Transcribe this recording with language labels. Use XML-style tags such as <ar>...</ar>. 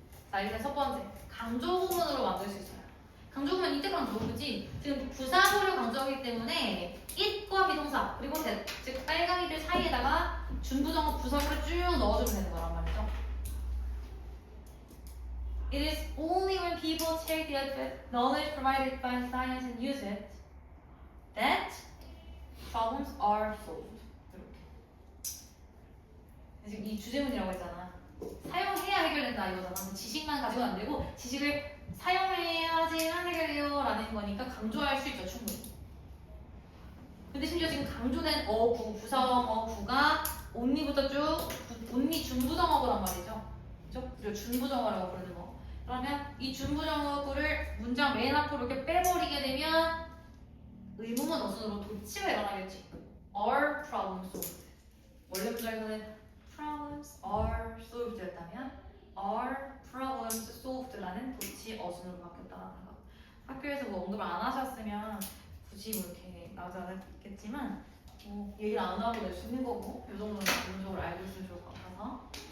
<ko>자, 일단 첫 번째 강조 구문으로 만들 수 있어요. 강조 구문 이때 강조 그지? 지금 부사구를 강조하기 때문에 it과 비동사 그리고 즉 빨강이들 사이에다가 준부정어 부사구를 쭉 넣어주면 되는 거란 말이죠.</ko> <en>It is only when people take the knowledge provided by science and use it that problems are solved.</en> <ko>지금 이 주제문이라고 했잖아. 사용해야 해결된다 이거잖아. 지식만 가지고는 안 되고 지식을 사용해야지만 해결돼요 라는 거니까 강조할 수 있죠 충분히. 근데 심지어 지금 강조된 어구, 부사어구가 only부터 쭉 only 준부정어구란 말이죠. 그죠? 그리고 준부정어라고 부르는 거. 그러면 이 준부정어구를 문장 맨 앞으로 이렇게 빼버리게 되면 의문문 어순으로 도치가 일어나겠지.</ko> <en>Are problems solved.</en> <ko>원래 문장에서는</ko> <en>problems are solved였다면 are problems solved</en> <ko>라는 도치 어순으로 바뀌었다는 거. 학교에서 뭐 언급을 안 하셨으면 굳이 뭐 이렇게 나오지 않았겠지만 뭐 얘기를 안 하고 낼 수 있는 거고 이 정도는 기본적으로 알고 있으면 좋을 것 같아서.</ko>